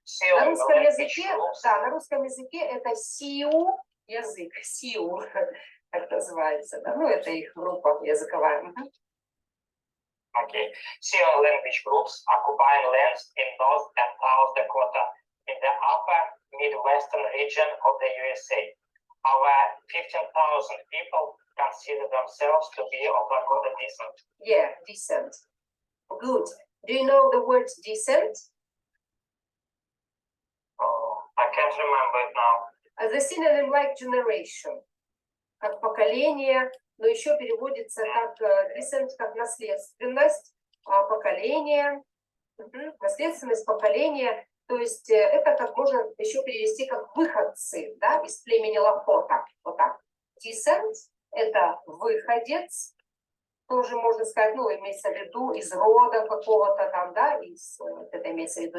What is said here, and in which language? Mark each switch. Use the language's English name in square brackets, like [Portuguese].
[Russian] На русском языке, да, на русском языке это Sioux язык, Sioux, как называется, да, ну это их группа языковая. [English] Okay. Sioux language groups occupying lands in North and South Dakota in the upper Midwestern region of the USA. Over 15,000 people consider themselves to be of Lakota descent. Yeah, descent. Good. Do you know the word descent? Oh, I can't remember it now. The synonym like generation, [Russian] как поколение. Но еще переводится как descent, как наследственность, поколение, наследственность поколения. То есть это как можно еще перевести как выходцы, да, из племени Лакота. Вот так. Descent – это выходец, тоже можно сказать, ну, имеется в виду из рода какого-то там, да, это имеется в виду.